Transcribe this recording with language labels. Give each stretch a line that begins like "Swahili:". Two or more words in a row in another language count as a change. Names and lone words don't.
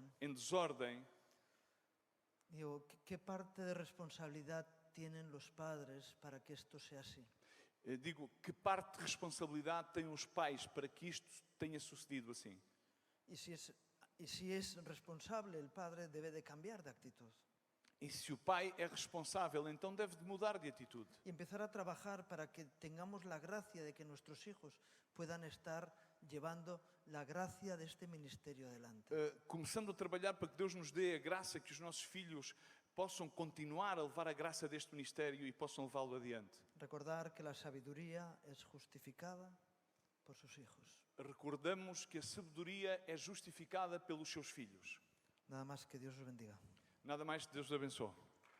Portuguese: em desordem,
Spanish: digo, ¿qué parte de responsabilidad tienen los padres para que esto sea así?
Portuguese: digo, que parte de responsabilidade têm os pais para que isto tenha sucedido assim?
Spanish: Y si es responsable, el padre debe de cambiar de actitud
Portuguese: E se o pai é responsável, então deve de mudar de atitude.
Spanish: y empezar a trabajar para que tengamos la gracia de que nuestros hijos puedan estar llevando la gracia de este ministerio adelante.
Portuguese: Começando a trabalhar para que Deus nos dê a graça, que os nossos filhos possam continuar a levar a graça deste ministério e possam levá-lo adiante.
Spanish: Recordar que la sabiduría es justificada por sus hijos.
Portuguese: Recordamos que a sabedoria é justificada pelos seus filhos.
Spanish: Nada más, que Dios os bendiga.
Portuguese: Nada mais, Deus os abençoe.